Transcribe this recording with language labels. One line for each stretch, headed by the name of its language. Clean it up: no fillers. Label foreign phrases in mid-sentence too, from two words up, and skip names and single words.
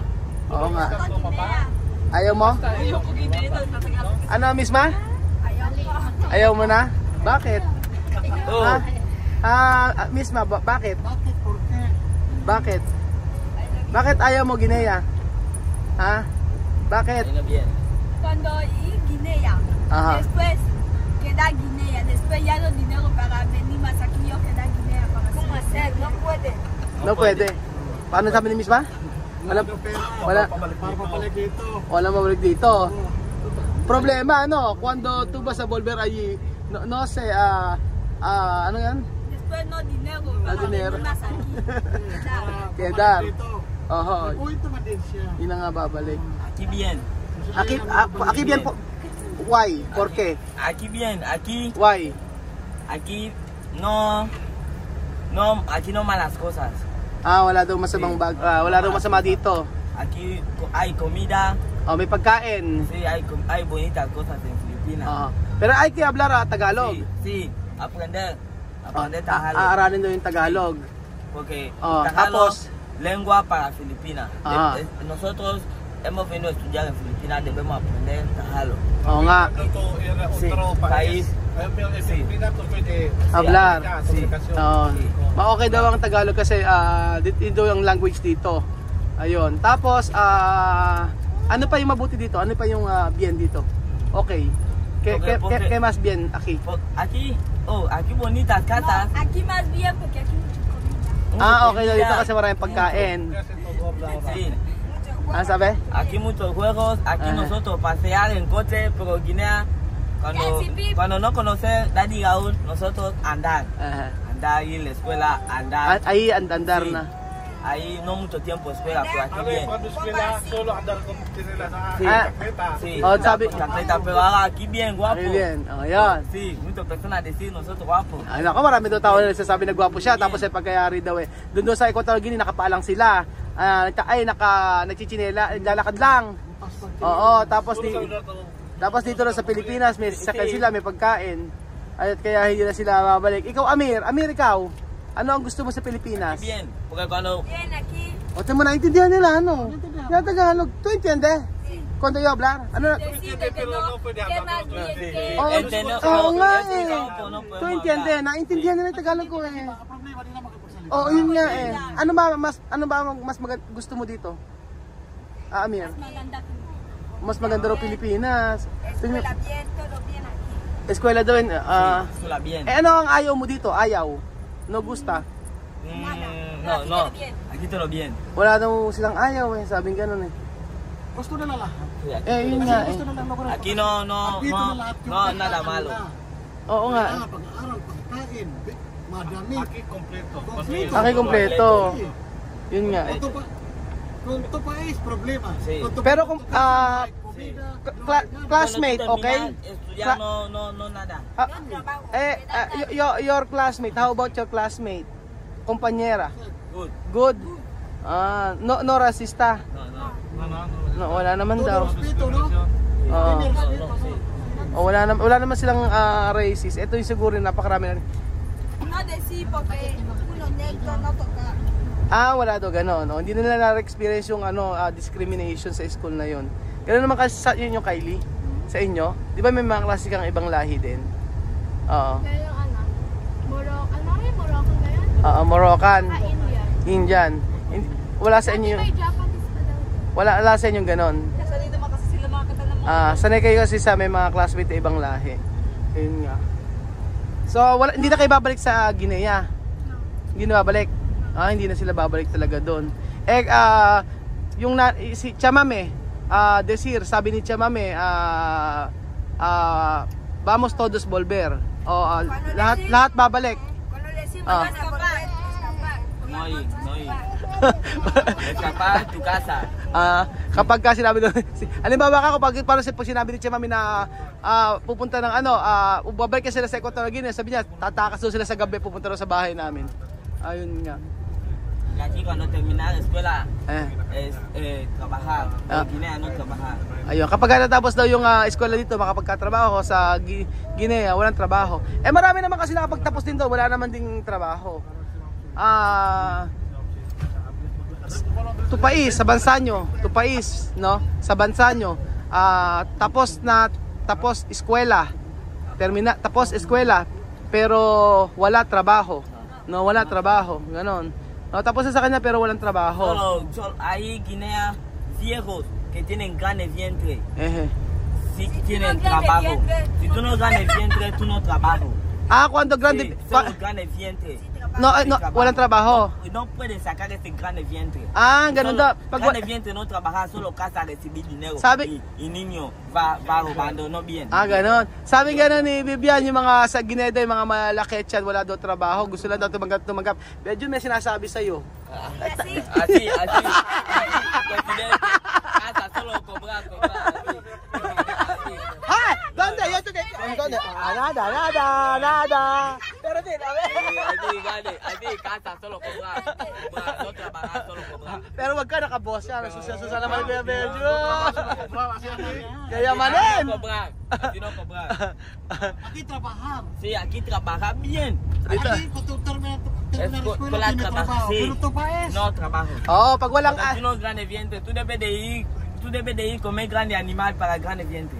Filipino: Oo nga. Ayaw mo? Ano, Misma? Ayaw mo na? Bakit? Misma, bakit? Bakit? Bakit ayaw mo Guinea? Ha? Bakit?
Spanish: Cuando Guinea, después queda Guinea, después ya no dinero para venir más aquí, yo queda Guinea para ¿cómo hacer? No puede.
Filipino: No pwede. Paano sabi ni Misma? Wala mabalik dito.
Spanish: Problema cuando tú vas a volver allí, no sé,
Filipino: ano yan?
Spanish: Después no dinero para venir más aquí. Quedar.
Filipino: Oho. Yun na nga babalik.
Spanish: Aquí bien. Aquí bien po. Why? ¿Por qué? Aquí bien, aquí.
English: Why?
Spanish: Aquí aquí no malas cosas.
Filipino: Wala daw masamang wala daw masama dito.
Spanish: Aquí hay comida.
Filipino: May pagkain.
Spanish: Sí, hay bonitas cosas en Filipinas. Pero hay que hablar Tagalog. Sí, aprender Tagalog.
Filipino: Aaralin daw yung Tagalog.
Spanish: Porque
Filipino: tapos, Tagalog
Spanish: lengua para Filipinas. Nosotros hemos venido a estudiar en Filipinas, debemos aprender Tagalog.
Filipino: Oo nga.
Spanish: Sí, país. Hablar.
Filipino: Okay daw ang Tagalog kasi dito yung language dito. Ayun. Tapos ano pa yung mabuti dito? Ano pa yung bien dito?
Spanish: Okay. ¿Qué más bien aquí? Aquí bonitas casas. No, aquí más bien porque aquí mucho comida.
Filipino: Okay dito kasi maraming pagkain.
Spanish: Sí.
Filipino: Sabi?
Spanish: Aquí muchos juegos, aquí nosotros pasear en coche, pero Guinea cuando no conocer Daddy Gaul, nosotros andar. Andar ahí en la escuela, andar. Ahí andar na. Ahí no mucho tiempo escuela, pero aquí bien. Solo andar con Sí,
Filipino: sabi,
Spanish: pero ahora aquí bien guapo. Bien. Ayan. Sí, muchas personas decir nosotros guapo.
Filipino: Ay nako, marami daw tao na nagsasabi na gwapo siya, tapos pagkayari daw doon sa Equatorial Guinea nakapaalang sila. Nagchichinela, lalakad lang. Oo, tapos dito na sa Pilipinas may sasakyan sila, may pagkain. At kaya hindi na sila babalik. Ikaw Amir, ikaw, ano ang gusto mo sa Pilipinas?
Spanish: Bien, porque cuando Bien aquí.
Filipino: Ote mo naintindihan nila Yung Tagalog,
Spanish: ¿tú entiendes? Cuando yo hablar, Decide que no, que más bien que
Filipino: Oo nga
Spanish: ¿Tú entiendes?
Filipino: Naintindihan nila yung Tagalog ko yun nga Ano ba mas gusto mo dito? Amir? Mas maganda raw Pilipinas.
Spanish: Escuela bien, todo bien aquí.
Filipino: Eskwela daw,
Spanish: Escuela bien.
Filipino: ano ang ayaw mo dito? Ayaw?
Spanish: No gusta? No. Aquí todo bien.
Filipino: Wala daw silang ayaw eh, sabing ganun eh. Gusto na lahat. Yun nga eh. Gusto na lang na
Spanish: Aquí no nada malo.
Filipino: Oo nga. Pag-aaral, pagkain, madami.
Spanish: Aki kompleto. Aki kompleto.
Filipino: Yun nga eh. Kung ito pa is problema.
Spanish: Sí.
Filipino: Kung ito Pero pa- kung classmate,
English: okay?
Spanish: Estudiar no nada.
English: Your classmate, how about your classmate?
Spanish: Kompanyera.
English: Good. Good.
Spanish: No rasista. No. No,
Filipino: wala naman daw.
Spanish: respeto, no?
Filipino: Oo.
Spanish: Sí.
Filipino: Oh, wala naman silang racist. Ito yung siguro napakarami na.
Spanish: No decir porque uno negro no toca.
Filipino: Wala daw gano'n. No? Hindi nila na-experience yung discrimination sa school na yon. Gano'n naman kasi sa yun yung Kylie. Sa inyo. Di ba may mga klase kang ibang lahi din? Oo. Kaya yung Moroccan na yun? Moroccan. Indian. Indian. Wala sa inyo yung... May Japanese pa daw. Wala sa inyo yung gano'n. Sanay naman kasi sila mga kata ng Sanay kayo kasi sa may mga classmate na ibang lahi. Ayun nga. So, hindi na kayo babalik sa Guinea? Hindi na babalik? Hindi na sila babalik talaga doon. Si Chamame, Desir, sabi ni Chamame,
Spanish: vamos todos volver.
Filipino: Lahat babalik.
Spanish: Cuando le decimos Ah. escapar. No ir. Escapar tu casa.
Filipino: Kapag ka sinabi doon, halimbawa ka kapag pag sinabi ni Chamame na pupunta ng babalik ka sila sa Equatorial Guinea, sabi niya, tatakas doon sila sa gabi, pupunta doon sa bahay namin. Ayun nga.
Spanish: Aquí cuando terminar la escuela es trabajar. En Guinea no trabajar.
Filipino: Ayun, kapag natapos daw yung eskwela dito, makapagkatrabaho sa Guinea, walang trabaho. Marami naman kasi nakapagtapos din daw, wala naman ding trabaho. Tupais sa bansa nyo, Tupais, no? Sa bansa nyo. Tapos eskwela. Tapos eskwela, pero wala trabaho. No, wala trabaho, ganon. No, tapos na sa kanya pero walang trabajo.
Spanish: Solo hay Guinea viejos que tienen grandes vientre. Si tienen no trabajo. vientre, Si tú no ganas vientre, tú no trabajo. Cuando grande... Sí, solo grandes vientre.
Filipino: No, walang trabajo.
Spanish: No puedes sacar ese grande vientre.
Filipino: Ganun daw.
Spanish: Grande vientre no trabajar, solo casa recibir dinero.
Filipino: Sabi-
Spanish: Y niño va robando, no bien.
Filipino: Ganon. Sabi gano'n ni Vivian, yung mga sa Gineda, yung mga malaki tiyan, wala daw trabaho, gusto lang daw tumanggap. Medyo may sinasabi sa'yo.
Spanish: Así. Presidente, casa solo cobrar. ¿Dónde? ¿Dónde? Nada. Pero din, Así, casa solo cobrar. No trabajar, solo cobrar.
Filipino: Pero wag ka nakaboss yan. Susa naman Kuya Beljo. Kaya manin.
Spanish: Aquí no cobrar. Aquí trabajar. Sí, aquí trabajar bien. Aquí, kung terminar eskwela, tiene trabaho. sí.
Filipino: Pero ito pa is,
Spanish: No trabajo.
Filipino: Pag walang...
Spanish: Tú no grande vientre, tú debes de ir comer grande animal para grande vientre.